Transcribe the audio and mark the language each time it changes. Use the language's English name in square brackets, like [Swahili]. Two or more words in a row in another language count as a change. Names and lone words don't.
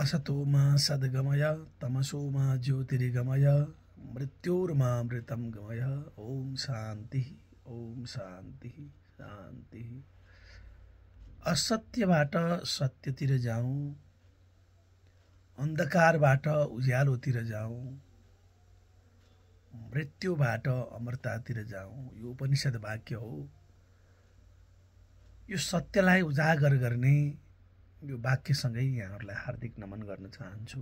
[Sanskrit] असतो मा सद्गमय तमसो मा ज्योतिर्गमय मृत्योर्मामृतं गमय। ओम शान्ति ओम शान्ति शान्ति। [Nepali] असत्यबाट सत्यतिर जाऊँ, अन्धकारबाट उज्यालोतिर जाऊँ, मृत्युबाट अमरतातिर जाऊँ। यो उपनिषद वाक्य हो। यो सत्यलाई उजागर गर्ने यो वाक्यसँगै यहाँहरूलाई हार्दिक नमन गर्न चाहन्छु।